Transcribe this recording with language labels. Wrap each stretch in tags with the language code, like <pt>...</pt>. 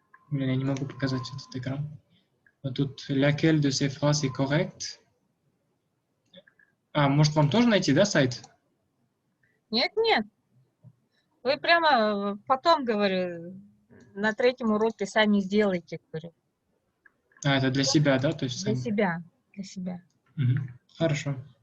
<ru>Блин, я не могу показать этот экран. Но тут</ru> <fr>laquelle de ces phrases est correcte?</fr> <ru>А, может вам тоже найти, да, сайт? Нет, нет. Вы прямо потом, говорю, на третьем уроке сами сделайте, говорю. А, это для себя, да? То есть Для сами? себя. Для себя. Угу. Хорошо.</ru>